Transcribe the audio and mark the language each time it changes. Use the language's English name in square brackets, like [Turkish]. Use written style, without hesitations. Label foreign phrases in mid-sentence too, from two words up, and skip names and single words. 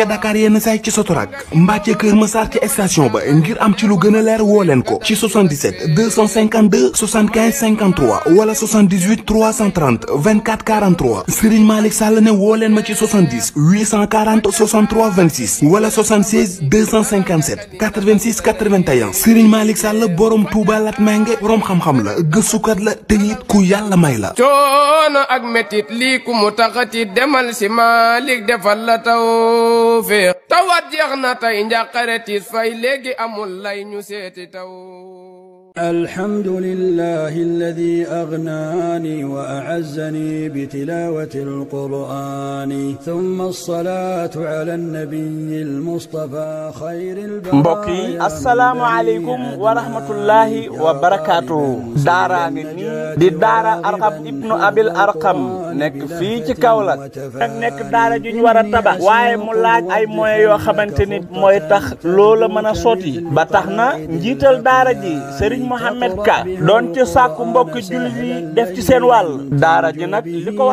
[Wolof] Dakar yenn say ci Sotorak mbaa ca Kër Massar ci station ba ngir am ci lu gën a leer woo leen ko ci 77 252 75 53 wala 78 330 24 43 Serigne Malick Sall ne woo leen ma ci 70 840 63 26 wala 76 257 86 81 Serigne Malick Sall borom Touba Latmingué borom xam-xam la gëstukat la te it ku yàlla may la. coono ak métit lii ku mu taxati demal si Malick defal la Tawfekh tawat jeex na tey njàqare tiis fay léegi amul lay ñu seeti taw. [Arabic] الحمد لله الذي أغناني وأعزني بتلاوة القرآن ثم الصلاة على النبي المصطفى خير البرايا [Wolof] mbokk yi [Arabic] السلام عليكم ورحمة الله وبركاته [Wolof] daaraa ngi nii di daara Arqam ibnu Abil Arqam nekk fii ci Kaolack nag nekk daara ju ñu war a tabax waaye mu laaj ay moyens yoo xamante ni mooy tax loola mën a sotti ba tax na njiital daara ji Serigne Mohamed Ka doon ci sàkku mbokk jullit yi def ci seen wàll daara ji nag li ko